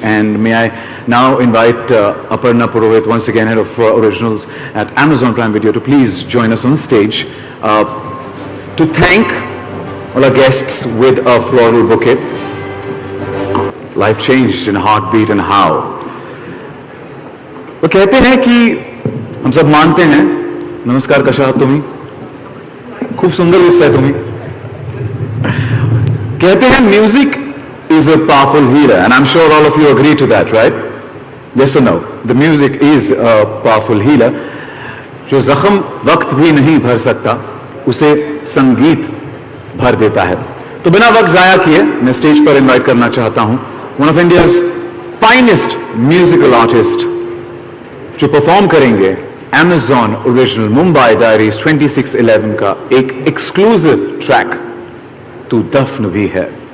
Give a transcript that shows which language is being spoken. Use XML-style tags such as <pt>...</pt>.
<en>And may I now invite Aparna Purohit, once again head of originals at Amazon Prime Video, to please join us on stage to thank all our guests with a floral bouquet. Life changed in a heartbeat, and how?</en> <hi>वो कहते हैं कि हम सब मानते हैं.</hi> <mr>नमस्कार, कशा आहात तुम्ही? खूप सुंदर दिसताय तुम्ही.</mr> <hi>कहते हैं music</hi> <en>is a powerful healer, and I'm sure all of you agree to that, right? Yes or no? The music is a powerful healer.</en> <hi>जो जख्म वक्त भी नहीं भर सकता, उसे संगीत भर देता है. तो बिना वक्त जाया किए मैं स्टेज पर इनवाइट करना चाहता हूं</hi> <en>one of India's finest musical artists</en> <hi>जो परफॉर्म करेंगे Amazon ओरिजिनल मुंबई डायरीज 2611 का एक एक्सक्लूसिव ट्रैक तू दफन भी है।</hi>